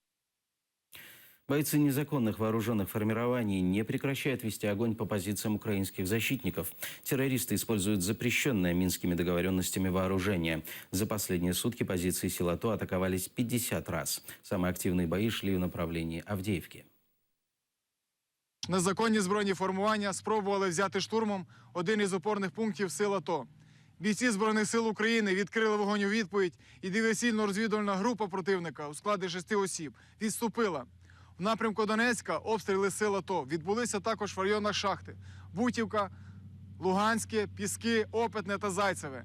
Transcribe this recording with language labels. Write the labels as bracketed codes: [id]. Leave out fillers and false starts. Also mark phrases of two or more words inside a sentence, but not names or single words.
[ru] Бойцы незаконных вооруженных формирований не прекращают вести огонь по позициям украинских защитников. Террористы используют запрещенное Минскими договоренностями вооружение. За последние сутки позиции сил АТО атаковались 50 раз. Самые активные бои шли в направлении Авдеевки. [uk] Незаконні збройні формування спробували взяти штурмом один із опорних пунктів сил АТО. Бійці Збройних сил України відкрили вогонь у відповідь, і диверсійно-розвідувальна група противника у складі 6 осіб відступила. В напрямку Донецька обстріли сил АТО відбулися також в районах Шахти, Бутівка, Луганське, Піски, Опитне та Зайцеве.